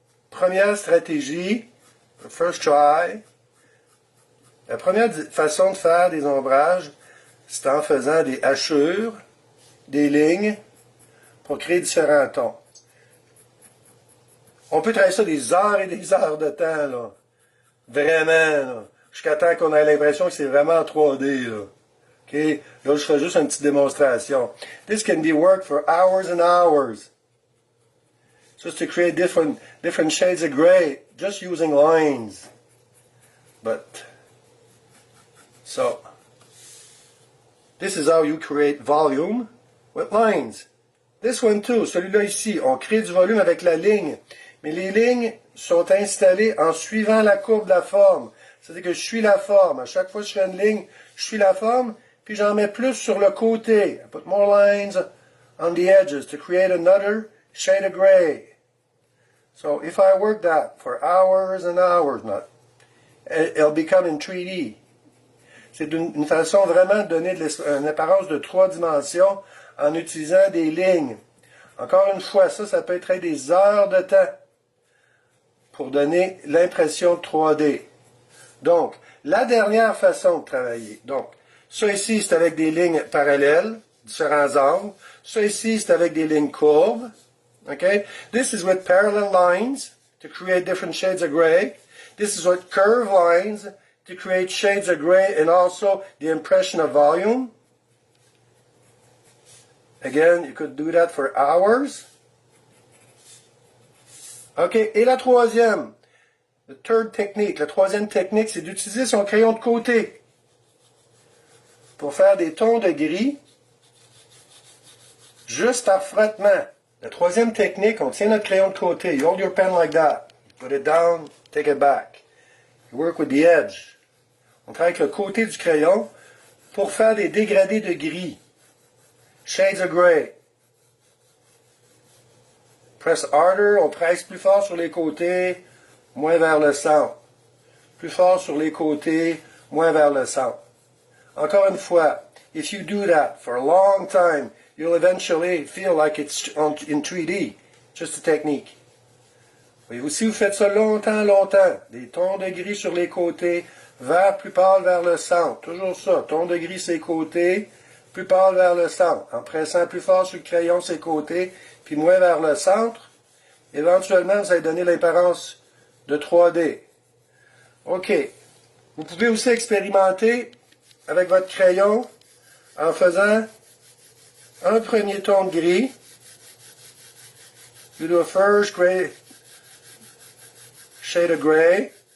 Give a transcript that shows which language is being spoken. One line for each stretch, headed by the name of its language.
French: Première stratégie,
English: first try.
French: La première façon de faire des ombrages, c'est en faisant des hachures, des lignes, pour créer différents tons. On peut travailler ça des heures et des heures de temps, là. Vraiment, là. Jusqu'à temps qu'on ait l'impression que c'est vraiment en 3D, là. OK? Là, je ferai juste une petite démonstration.
English: This can be worked for hours and hours. Just to create different shades of gray, just using lines. But, so, this is how you create volume with lines. This one too,
French: celui-là ici, on crée du volume avec la ligne. Mais les lignes sont installées en suivant la courbe de la forme. C'est-à-dire que je suis la forme. À chaque fois que je fais une ligne, je suis la forme, puis j'en mets plus sur le côté.
English: I put more lines on the edges to create another shade of gray. So if I work that for hours and hours, it'll become in 3D.
French: C'est une façon vraiment de donner une apparence de 3 dimensions en utilisant des lignes. Encore une fois, ça peut être des heures de temps pour donner l'impression de 3D. Donc, la dernière façon de travailler. Donc, ça ici, c'est avec des lignes parallèles, différents angles. Ça ici, c'est avec des lignes courbes.
English: Okay? This is with parallel lines to create different shades of gray. This is with curved lines to create shades of gray and also the impression of volume. Again, you could do that for hours.
French: OK, et la troisième,
English: the third technique,
French: la troisième technique, c'est d'utiliser son crayon de côté pour faire des tons de gris juste par frottement. La troisième technique, on tient notre crayon de côté.
English: You hold your pen like that. Put it down, take it back. You work with the edge.
French: On travaille avec le côté du crayon pour faire des dégradés de gris.
English: Shades of gray. Press harder,
French: on presse plus fort sur les côtés, moins vers le centre. Plus fort sur les côtés, moins vers le centre. Encore une fois,
English: if you do that for a long time, you'll eventually feel like it's in 3D. Just a technique.
French: Voyez-vous, si vous faites ça longtemps, des tons de gris sur les côtés, vert plus pâle vers le centre. Toujours ça, tons de gris sur les côtés, plus pâle vers le centre. En pressant plus fort sur le crayon sur les côtés, puis moins vers le centre, éventuellement, vous allez donner l'apparence de 3D. OK. Vous pouvez aussi expérimenter avec votre crayon en faisant un premier ton de gris.
English: You do a first gray shade of gray.